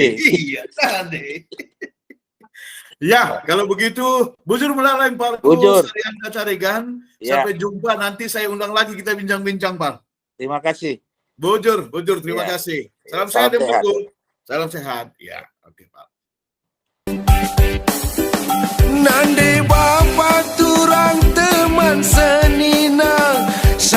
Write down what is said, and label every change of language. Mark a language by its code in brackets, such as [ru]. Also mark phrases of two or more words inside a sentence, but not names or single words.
[id] Iya, Nande. Ya, kalau begitu, [btx] bujur melalai Pak Sarian Tatarigan. Ya. [id] Sampai jumpa, nanti saya undang lagi kita bincang-bincang, Pak. Terima kasih. Bujur, terima kasih. Salam sehat, Pak. Salam sehat. Ya, oke, Pak. [btx] Nande bapa turang teman seninang